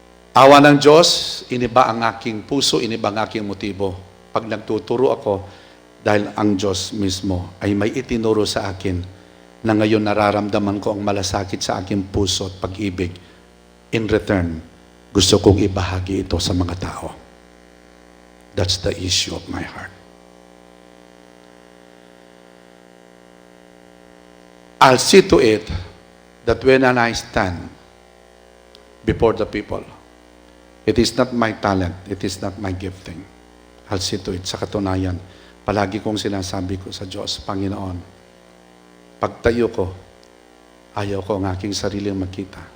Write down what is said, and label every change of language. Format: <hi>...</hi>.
<tl>Awa ng Diyos, iniba ang aking puso, iniba ang aking motibo. Pag nagtuturo ako, dahil ang Diyos mismo ay may itinuro sa akin na ngayon nararamdaman ko ang malasakit sa aking puso at pag-ibig.</tl> <en>In return,</en> <tl>gusto kong ibahagi ito sa mga tao.</tl> <en>That's the issue of my heart. I'll see to it that when I stand before the people, it is not my talent, it is not my gifting. I'll see to it.</en> <tl>Sa katunayan, palagi kong sinasabi ko sa Diyos, Panginoon, pagtayo ko, ayaw ko ang aking sariling makita.</tl>